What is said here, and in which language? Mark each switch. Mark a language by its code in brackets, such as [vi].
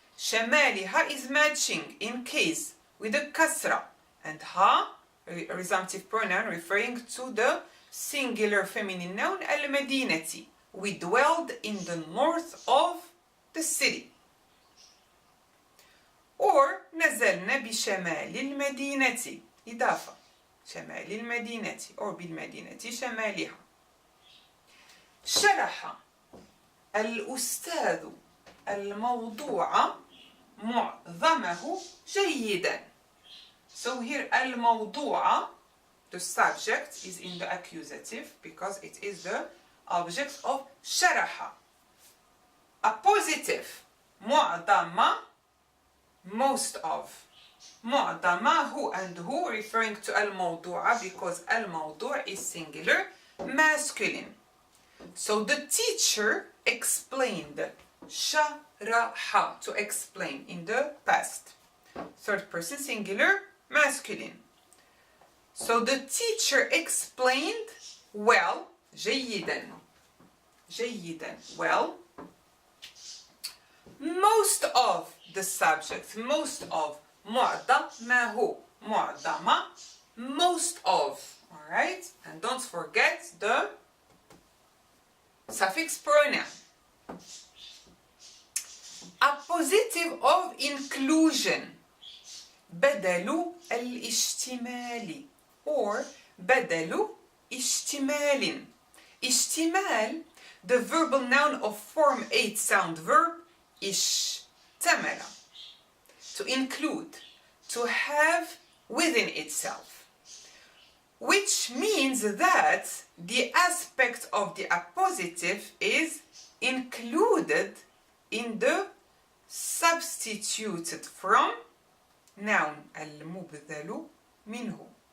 [en] Shamaliha is matching in case with a kasra. And ha, a resumptive pronoun referring to the singular feminine noun al-Madinati. We dwelled in the north of the city. [ar] Or نزلنا بشمال المدينة. إضافة. شمال المدينة or بالمدينة شمالها. شرح الأستاذ الموضوع معظمه جيدا. [en] So here الموضوع, the subject is in the accusative because it is the object of شرح. A positive. معظم, most of. معظم, who and who, referring to al-mawdu'a because al-mawdu' is singular, masculine. So the teacher explained. شرح, to explain in the past. Third person singular, masculine. So the teacher explained well. [ar] جيدا. جيدا, well. [en] Most of the subject, most of. [ar] معظم ما هو. [en] معظم, most of. Alright? And don't forget the suffix pronoun. Appositive of inclusion. [ar] بدل الاشتمال or بدل اشتمال. [en] اشتمال, the verbal noun of form 8 sound verb اشتمل. To include, to have within itself. Which means that the aspect of the appositive is included in the substituted from noun al-mubdalu minhu.